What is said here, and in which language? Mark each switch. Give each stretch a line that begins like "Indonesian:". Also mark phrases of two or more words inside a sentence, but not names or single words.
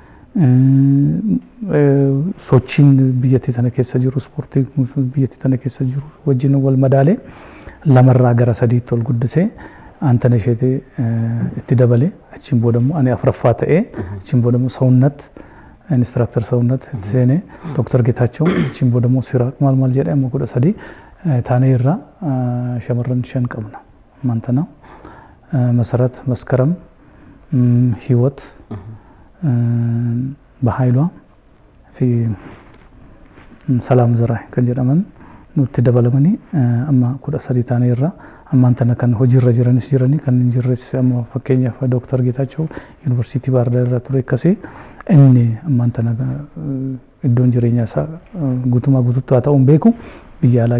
Oromo: sochiin biyyattii tana keessa jiru ispoortii biyyattii tana keessa jiru wajjin wal madaalee lamarraa gara sadiitti ol guddisee aantan isheetii itti dabale achiin booda immoo ani afuraffaa ta'ee achiin booda immoo Sawunnat instructor Sawunnat itti seenee Dr. Getaachoo achiin booda immoo Siraaq maal jedhee amma 13 taanee irraa shamarran 5 qabna maantana መሰረት መስከረም ህይወት በኃይሏ في ሰላም ዘራይ kan jedhaman nutti dabalamanii amma 13 taanee irraa ammaan tana kan hojiirra jiranis jiranii kan hin jirres amma fakkeenyaaf Dr. Getaachoo Yuunivarsiitii Baardaar irraa ture akkasii inni ammaan tana iddoon jireenyaa isaa guutumaa guutuutti haa ta'uun beeku biyya alaa